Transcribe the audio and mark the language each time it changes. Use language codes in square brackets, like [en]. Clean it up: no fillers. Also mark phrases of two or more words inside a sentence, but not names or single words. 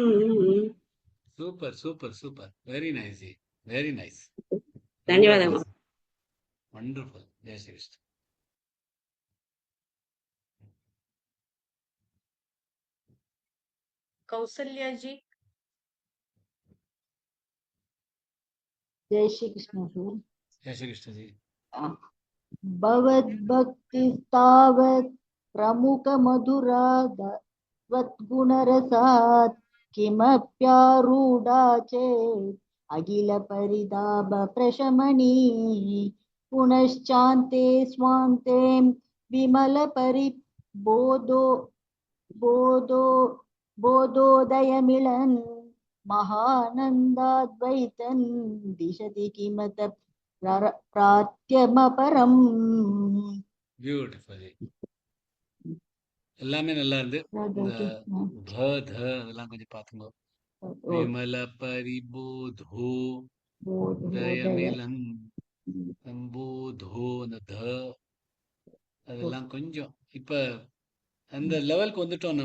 [en] super super super. very nice ji, very nice. [sa] धन्यवादः [hi] வண்டர்ஃபுல். जय श्री कृष्णा. कौसल्या जी. जय श्री कृष्ण सर। जय श्री कृष्णा जी. [sa] भवद्भक्तिस्तावत् प्रमुखमधुराद्वद्गुणरसात् किमप्यारूढा चेत् अखिलपरितापप्रशमनी पुनश्चान्ते स्वान्ते विमलपरिबोधो बोधो बोधोदयमिलन् महानन्दाद्वैतन् दिशति किमत प्रात्यमपरम्। [ta] பியூட்டிஃபுல் ஜி. எல்லாமே நல்லா இருந்து. இந்த த த அதெல்லாம் கொஞ்சம் பாத்துங்க. [sa] विमल परिबोधो दयमिलन् सम्बोधो [ta] அந்த த அதெல்லாம் கொஞ்சம் இப்ப அந்த லெவலுக்கு வந்துட்டோம்.